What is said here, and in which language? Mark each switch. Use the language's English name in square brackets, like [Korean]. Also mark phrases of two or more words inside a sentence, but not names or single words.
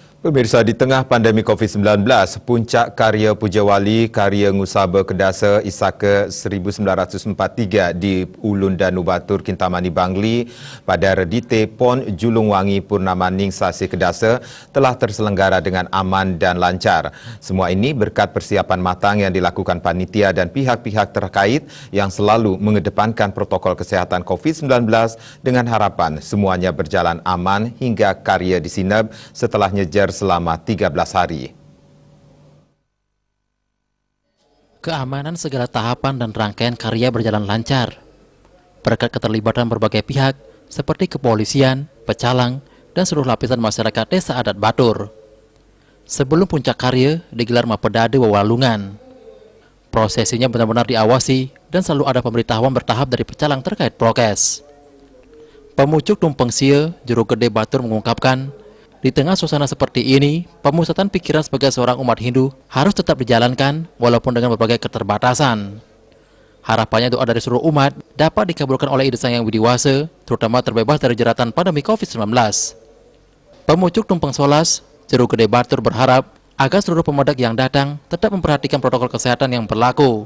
[Indonesian] Pemirsa, di tengah pandemi COVID-19, puncak karya Pujawali karya Ngusaba Kedasa Isaka 1943 di Ulun Danu Batur Kintamani Bangli pada Redite Pon Julung Wangi Purnamaning Sasi Kedasa telah terselenggara dengan aman dan lancar. Semua ini berkat persiapan matang yang dilakukan panitia dan pihak-pihak terkait yang selalu mengedepankan protokol kesehatan COVID-19 dengan harapan semuanya berjalan aman hingga karya disinab setelah nyejar selama 13 hari. Keamanan segala tahapan dan rangkaian karya berjalan lancar. Berkat keterlibatan berbagai pihak seperti kepolisian, pecalang, dan seluruh lapisan masyarakat Desa Adat Batur. Sebelum puncak karya digelar Mapedade Wawalungan. Prosesinya benar-benar diawasi dan selalu ada pemberitahuan bertahap dari pecalang terkait prokes. Pemucuk Tumpeng Sia, Juru Gede Batur mengungkapkan, di tengah suasana seperti ini, pemusatan pikiran sebagai seorang umat Hindu harus tetap dijalankan walaupun dengan berbagai keterbatasan. Harapannya doa dari seluruh umat dapat dikabulkan oleh Ide Sang Hyang Widiwasa, terutama terbebas dari jeratan pandemi COVID-19. Pemucuk Tumpeng Solas, Juru Gede Batur berharap agar seluruh pemudak yang datang tetap memperhatikan protokol kesehatan yang berlaku.